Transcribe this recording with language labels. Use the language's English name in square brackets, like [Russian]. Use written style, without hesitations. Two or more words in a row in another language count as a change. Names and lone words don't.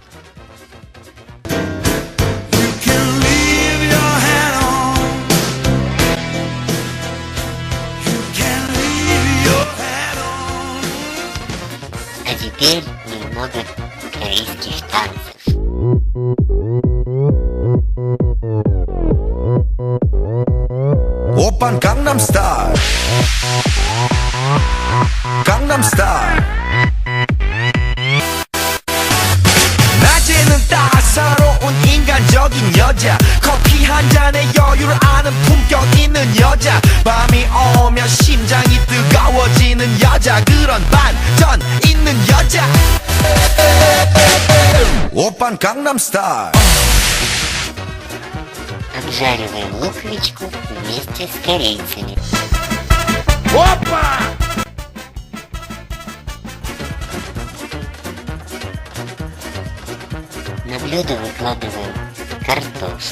[Russian] А теперь немного корейских танцев. [Korean] 오빤 강남스타일 강남스타일 낮에는 따사로운 인간적인 여자 커피 한 잔에 여유를 아는 품격 있는 여자 밤이 오면 심장이 뜨거워지는 여자 그런 반전 있는 여자 오빤 강남스타일 [Russian] Обжариваем луковичку вместе с корейцами. Опа! На блюдо выкладываем картошку.